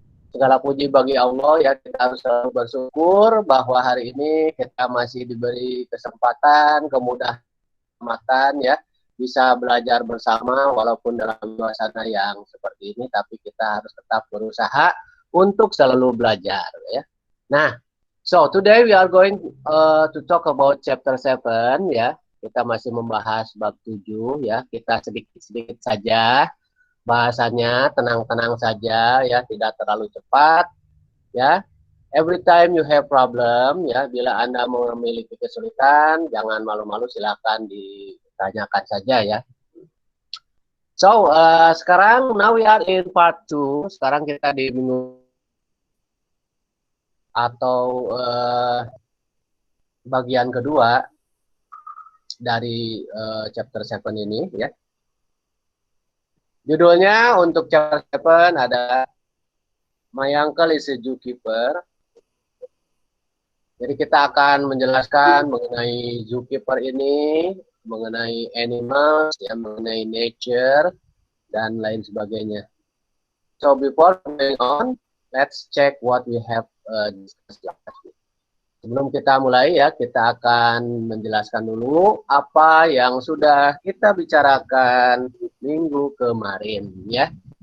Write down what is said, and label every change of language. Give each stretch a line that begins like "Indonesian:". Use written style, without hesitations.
Indonesian: Segala puji bagi Allah ya, kita harus selalu bersyukur bahwa hari ini kita masih diberi kesempatan, kemudahan ya, bisa belajar bersama walaupun dalam suasana yang seperti ini, tapi kita harus tetap berusaha untuk selalu belajar ya.
English: Nah, so today we are going to talk about chapter 7 ya.
Indonesian: Kita masih membahas bab 7 ya. Kita sedikit-sedikit saja bahasanya, tenang-tenang saja ya, tidak terlalu cepat ya.
English: Every time you have problem
Indonesian: ya, bila Anda memiliki kesulitan, jangan malu-malu, silakan ditanyakan saja ya.
English: So, sekarang now we are in part 2.
Indonesian: Sekarang kita di minggu atau bagian kedua dari chapter 7 ini ya. Judulnya untuk chapter 7 ada My Uncle is a Zookeeper. Jadi kita akan menjelaskan mengenai zookeeper ini, mengenai animals, ya, mengenai nature, dan lain sebagainya.
English: So before going on, let's check what we have discussed last week.
Indonesian: Sebelum kita mulai ya, kita akan menjelaskan dulu apa yang sudah kita bicarakan minggu kemarin ya.